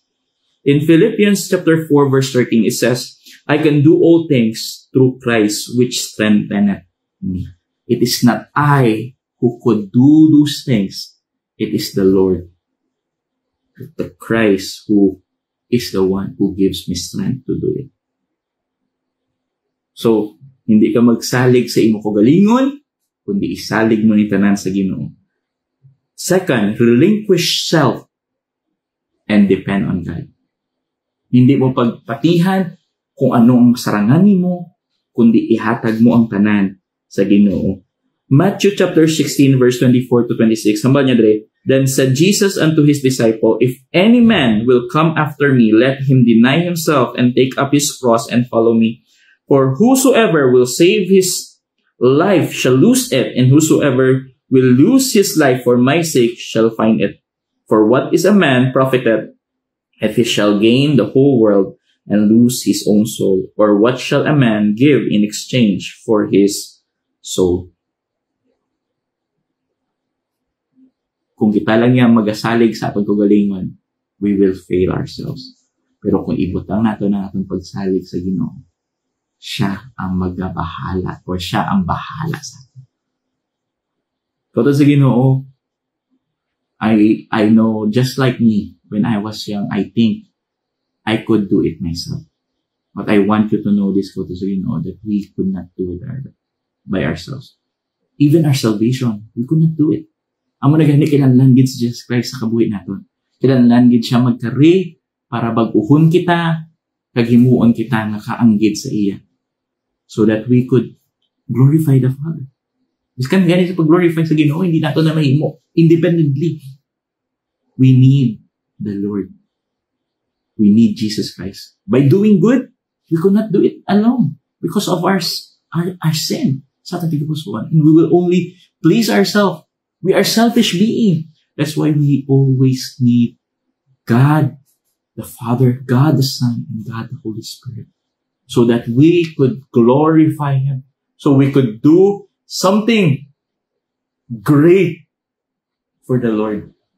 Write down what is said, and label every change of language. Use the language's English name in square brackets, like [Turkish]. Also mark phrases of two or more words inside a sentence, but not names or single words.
[English] In Philippians chapter 4 verse 13, it says, I can do all things through Christ which strengtheneth me. It is not I who could do those things. It is the Lord, the Christ who is the one who gives me strength to do it. So, [Hiligaynon] hindi ka magsalig sa imo kagalingon, kundi isalig mo ni tanan sa Ginoo. [English] Second, relinquish self and depend on God. [Hiligaynon] Hindi mo pagpatihan kung ano ang saranganin mo, kundi ihatag mo ang tanan sa Ginoo. [English] Matthew chapter 16 verse 24 to 26. [Hiligaynon] Sambal niya dre. [English] Then said Jesus unto his disciple, If any man will come after me, let him deny himself and take up his cross and follow me. For whosoever will save his life shall lose it, and whosoever will lose his life for my sake shall find it. For what is a man profited if he shall gain the whole world and lose his own soul? Or what shall a man give in exchange for his soul? [Hiligaynon] Kung kita lang yan magasalig sa atong kagalingon, [English] we will fail ourselves. [Hiligaynon] Pero kung ibutang nato na atong pagsalig sa Ginoo, siya ang magabahala or siya ang bahala sa atin. Kauto sa Ginoo, [English] I know, just like me, when I was young, I think I could do it myself. But I want you to know this, Ginoo, that we could not do it by ourselves. Even our salvation, we could not do it. [Hiligaynon] Amo na gani kinahanglan gid si Jesus Christ sa kabuhi naton. Kinahanglan gid siya magkari para bag-uhon kita, kag himuon kita nga kaanggid sa iya. [English] So that we could glorify the Father. [Hiligaynon] Biskan gani sa pag-glorify sa Ginoo, hindi nato na mahimo independently. [English] We need the Lord. We need Jesus Christ. By doing good, we could not do it alone because of our sin. [Hiligaynon] Sa ating pusoan. [English] And we will only please ourselves. We are selfish beings. That's why we always need God the Father, God the Son, and God the Holy Spirit. So that we could glorify Him. So we could do something great for the Lord.